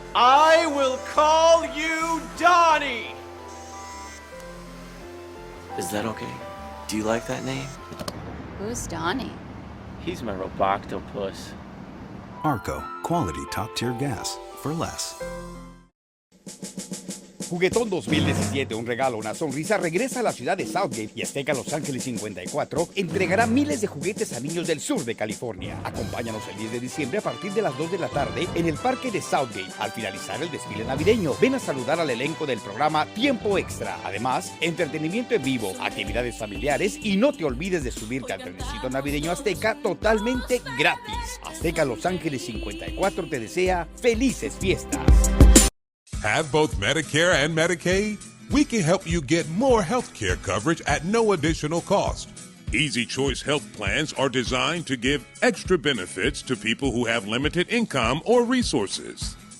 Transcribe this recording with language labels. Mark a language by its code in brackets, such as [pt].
[en] I will call you Donnie! Is that okay? Do you like that name? Who's Donnie? He's my roboctopus. Arco, quality top-tier gas for less. [es] Juguetón 2017, un regalo, una sonrisa, regresa a la ciudad de Southgate y Azteca Los Ángeles 54 entregará miles de juguetes a niños del sur de California. Acompáñanos el 10 de diciembre a partir de las 2 de la tarde en el parque de Southgate. Al finalizar el desfile navideño, ven a saludar al elenco del programa Tiempo Extra. Además, entretenimiento en vivo, actividades familiares y no te olvides de subirte al trenecito navideño Azteca totalmente gratis. Azteca Los Ángeles 54 te desea felices fiestas. [en] Have both Medicare and Medicaid? We can help you get more health care coverage at no additional cost. Easy Choice health plans are designed to give extra benefits to people who have limited income or resources.